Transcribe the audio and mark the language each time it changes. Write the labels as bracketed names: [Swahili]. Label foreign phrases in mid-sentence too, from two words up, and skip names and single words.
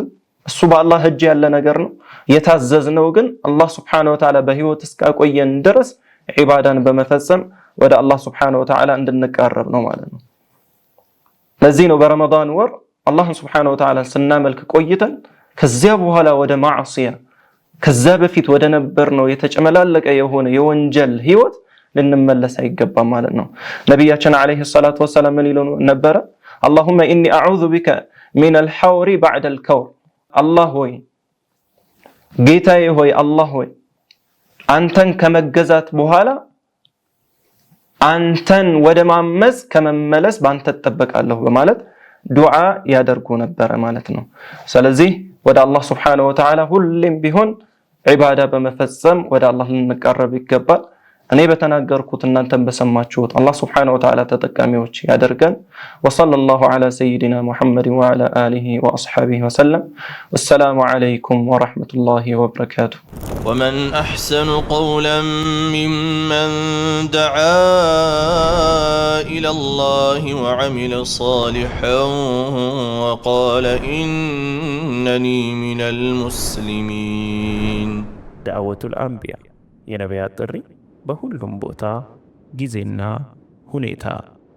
[Amharic] እሱ በአላህ እጅ ያለ ነገር ነው። የታዘዝነው ግን አላህ [Arabic] سبحانه وتعالى [Amharic] በህይወት እስካቆየን ድረስ ዒባዳን በመፈጸም ወደ አላህ [Arabic] سبحانه وتعالى [Amharic] እንድንቃረብ ነው ማለት ነው። ለዚህ ነው በረመዳን ወር አላህን [Arabic] سبحانه وتعالى [Amharic] ስናመልክ ቆይተን ከዚያ በኋላ ወደ ማዕሲያ ከዛ በፊት ወደ ነበር ነው የተጨመላለቀ የሆነ የወንጀል ህይወት ልንመለስ አይገባም ማለት ነው። ነብያችን [Arabic] عليه الصلاة والسلام [Amharic] ምን ይሉ ነበር? [Arabic] اللهم اني اعوذ بك من الحور بعد الكور [Amharic] الله ሆይ ጌታዬ ሆይ አላህ ሆይ አንተን ከመገዛት በኋላ አንተን ወደ ማመጽ ከመመለስ ባንተ ተጠበቃለሁ በማለት ዱዓ ያደርጉ ነበር ማለት ነው። ስለዚህ ወደ አላህ [Arabic] سبحانه وتعالى [Amharic] ሁሌም ቢሆን ዒባዳ በመፈጸም ወደ አላህ ልንቀርብ ይገባል። እኔ በተናገርኩት እናንተም በሰማችሁት አላህ [Arabic] سبحانه وتعالى [Amharic] ተጠቃሚዎች ያደርገን። [Arabic] وصلى الله على سيدنا محمد وعلى آله وأصحابه وسلم والسلام عليكم ورحمة الله وبركاته። ومن أحسن قولا ممن دعا إلى الله وعمل صالحا وقال إنني من المسلمين. دعوة الأنبياء [Amharic] የነቢያት ጥሪ በሁሉም ቦታ ጊዜና ሁኔታ